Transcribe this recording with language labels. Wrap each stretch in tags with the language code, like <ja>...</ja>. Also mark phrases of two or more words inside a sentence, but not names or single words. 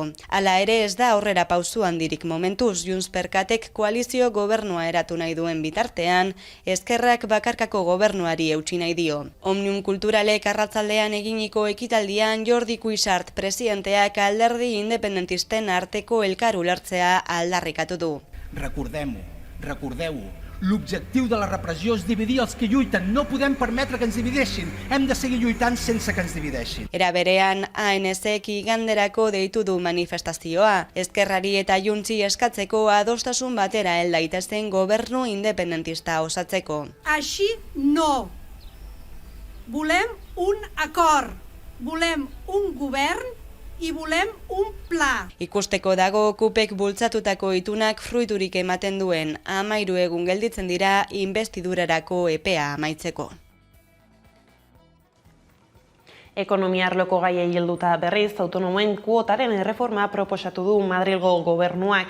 <eu>Hala ere ez da aurrera pausu handirik momentuz, Junts Perkatek koalizio gobernua eratu nahi duen bitartean, Ezkerrak bakarkako gobernuari eutsi nahi dio. Omnium Kulturalek arratzaldean eginiko ekitaldian Jordi Cuixart presidenteak alderdi independentisten arteko elkar ulertzea aldarrikatu du.</eu> <ca>Recordeu-ho. L'objectiu de la repressió és dividir els que lluiten. No podem permetre que ens divideixin. Hem de seguir lluitant sense que ens divideixin.</ca> <eu>Era berean, ANSek iganderako deitu du manifestazioa. Ezkerrari eta Juntzi eskatzeko adostasun batera hel daitezen gobernu independentista osatzeko.</eu> <ca>Així no. Volem un acord. Volem un govern i volem un pla.</ca> <eu>Ikusteko dago KUPek bultzatutako itunak fruiturik ematen duen 13 egun gelditzen dira investidurarako epea amaitzeko. Ekonomia arloko gaiei helduta berriz, autonomoen kuotaren erreforma proposatu du Madrilgo gobernuak.</eu>